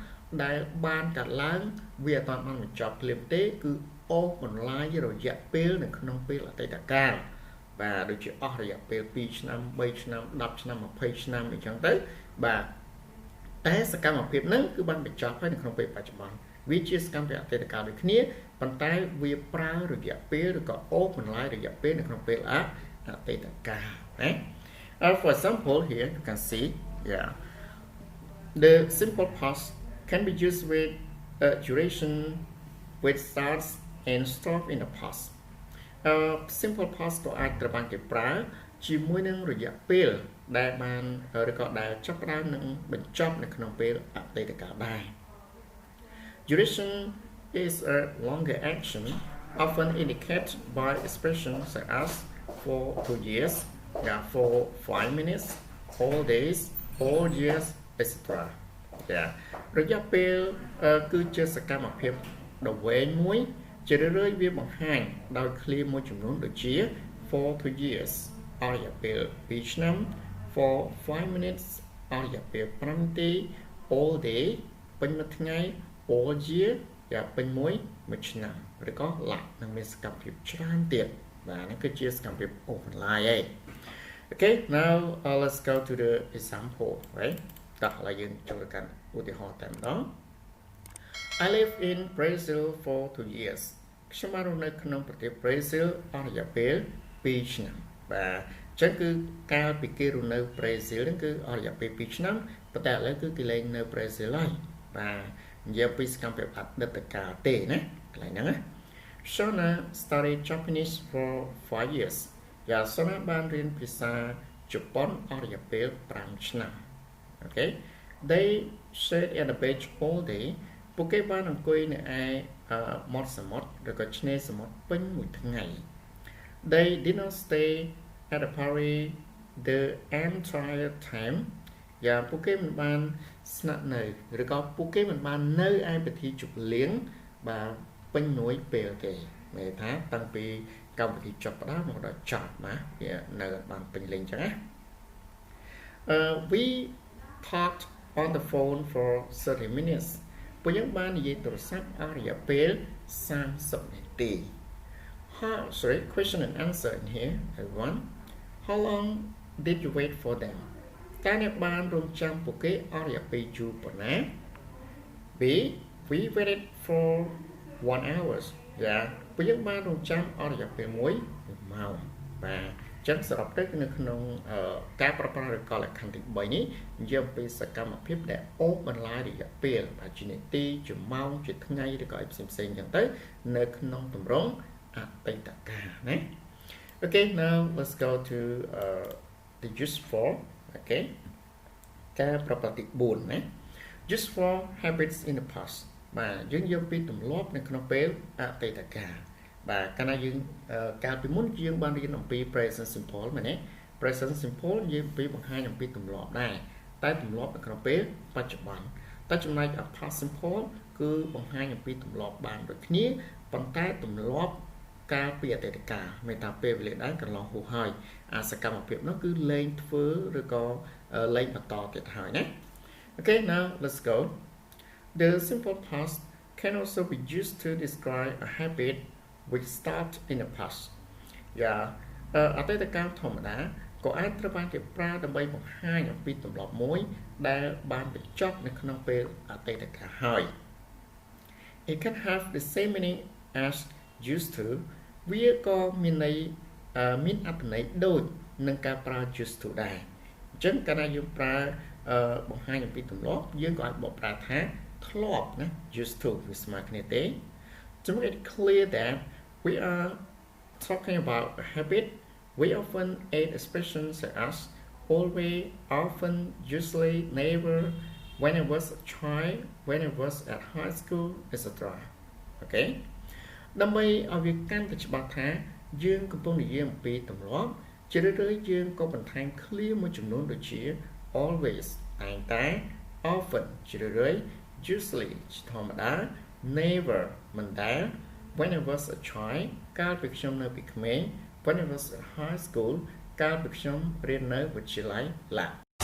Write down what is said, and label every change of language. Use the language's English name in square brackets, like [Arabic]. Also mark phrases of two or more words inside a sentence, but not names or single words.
[Khmer] ដែលបានកាត់ឡើងវាអត់បានបញ្ចប់ភ្លាមទេគឺអូសបន្លាយរយៈពេលនៅក្នុងពេលអតីតកាលបាទដូចជាអស់រយៈពេល2ឆ្នាំ3ឆ្នាំ10ឆ្នាំ20ឆ្នាំអញ្ចឹងទៅបាទតែសកម្មភាពហ្នឹងគឺបានបញ្ចប់ហើយនៅក្នុងពេលបច្ចុប្បន្នវាជាសកម្មភាពអតីត កាលដូចគ្នាប៉ុន្តែវាប្រើរយៈពេលឬក៏អូសបន្លាយរយៈពេលនៅក្នុងពេលអតីតកាលណា [English] For example here you can see yeah the simple past can be used with a duration which starts and stops in the past simple past [Khmer] ក៏អាចត្រូវបានគេប្រើជាមួយនឹងរយៈពេលដែលបានឬក៏ដែលចាប់ផ្ដើមនឹងបញ្ចប់នៅក្នុងពេលអតីតកាលដែរ [English] Duration is a longer action often indicated by expressions such as for 2 years for 5 minutes all days all years etc [Khmer] រយៈពេលគឺជាសកម្មភាពដ៏វែ ងមួយជារឿយៗវាបង្ហាញដោយឃ្លាមួយចំនួនដូចជា [English] for 2 years [Khmer] អស់រយៈពេល2ឆ្នាំ [English] for 5 minutes [Khmer] អស់រយៈពេល5នាទី [English] all day [Khmer] ពេញមួយថ្ងៃ [English] all year [Khmer] ពេញមួយឆ្នាំឬក៏ like នឹងមានសកម្មភាពច្រើនទៀតបាទនេះគឺជាសកម្មភាពអូសបន្លាយឯង [English] Okay now let's go to the example right [Khmer] តោះឥឡូវយើងចូលទៅកាន់ឧទាហរណ៍តែម្ដង [English] I live in Brazil for 2 years [Khmer] ខ្ញុំបានរស់នៅក្នុងប្រទេស Brazil អស់រយៈពេល2ឆ្នាំបាទអញ្ចឹងគឺកាលពីគេរស់នៅ Brazil ហ្នឹងគឺអស់រយៈពេល2ឆ្នាំប៉ុន្តែឥឡូវគឺគេលែង នៅ Brazil ហើយបាទនិយាយពីសកម្មភាពអតីតកាលទេណាកន្លែងហ្នឹងណា [English] Shona studied Japanese for 5 years [Khmer] យ៉ា Shona បានរៀន ភាសាជប៉ុនអស់រយៈពេល5ឆ្នាំ [English] Okay they sat at the beach all day [Khmer] ពួកគេបានអង្គុ យនៅឯមាត់សមុទ្រឬក៏ឆ្នេរសមុទ្រពេញមួយថ្ងៃ [English] They did not stay at the party the entire time [Khmer] យ៉ាពួកគេមិនបានស្នាក់នៅឬក៏ពួកគេមិនបាននៅឯពិធីជប់លៀងបាទពេញមួយពេលទេមានថាតាំងពីកម្មវិធីចប់ផ្ដើមមកដល់ចប់ណាវានៅបានពេញលេងចឹងណា [English] we talked on the phone for 30 minutes [Khmer] ពួកយើងបាននិយាយទូរស័ព្ទអស់រយៈពេល30នាទី [English] sorry question and answer in here everyone how long did you wait for them [Khmer] តើអ្នកបានរងចាំពួកគេអស់រយៈពេលយូរប៉ុណ្ណា [English] B we waited for 1 hour [Khmer] យ៉ាពួកយើងបានរងចាំអស់រយៈពេល1ម៉ោងបាទចឹងសរុបទៅនៅ ក្នុងការប្រប្រាស់ឬក៏លក្ខខណ្ឌទី3នេះនិយាយពីសកម្មភាពដែលអូសបន្លាយរយៈពេលបាទជានាទីជាម៉ោងជាថ្ងៃឬក៏អីផ្សេងៗចឹងទៅនៅក្នុងទម្រង់អតីតកាលណា [English] Okay now let's go to the use for okay [Khmer] ការប្រតិបត្តិទី4ណា [English] use for habits in the past [Khmer] បាទយើងយកពីទម្លាប់នៅក្នុងពេលអតីតកាលបាទកាលណាយើងកាលពីមុនយើងបានរៀនអំពី [English] present simple [Khmer] មែនទេ [English] present simple [Khmer] យើងពីបង្ហាញអំពីទម្លាប់ដែរតែទម្លាប់នៅក្នុងពេលបច្ចុប្បន្នតែចំណែក [English] past simple [Khmer] គឺបង្ហាញអំពីទម្លាប់ បានដូចគ្នាប៉ុន្តែទម្លាប់កាលពីអតីតកាលមានថាពេលវេលាដែរកន្លងហួសហើយអាសកម្មភាពនោះគឺលែងធ្វើឬក៏លែងបន្តទៀតហើយណា [English] Okay now let's go the simple past can also be used to describe a habit which start in the past [Khmer] យ៉ាអតីតកាលធម្មតាក៏អាចត្រូវបានគេប្រើដើម្បីបង្ហាញអំពីទម្លាប់មួយដែលបានបញ្ចប់នៅក្នុងពេលអតីតកាលហើយ [English] It can have the same meaning as used to [Khmer] វាក៏មានន័យមានអត្ថន័យដូចនឹងការប្រើ [English] used to [Khmer] ដែរអញ្ចឹងកាលណាយើងប្រើបង្ហាញអំពីទម្លាប់យើងក៏អាច បកប្រែថាធ្លាប់ណា [English] used to [Khmer] វាស្មើគ្នាទេ [English] To make it clear that we are talking about a habit we often add expressions such as always often usually never when I was a child when I was at high school etc [Khmer] Okay ដើម្បីឲ្យវាកាន់តែច្បាស់ថាយើងកំពុងនិយាយអំពីទម្លាប់ជារឿយៗយើងក៏បន្ថែមឃ្លាមួយចំនួនដូចជា always តែងតែ often ជារឿយៗ usually ជាធម្មតា never មិនដែល [English] when I was a child [Khmer] កាលពីខ្ញុំនៅពីក្មេង [English] when I was at high school [Khmer] កាលពីខ្ញុំរៀននៅវិទ្យាល័យ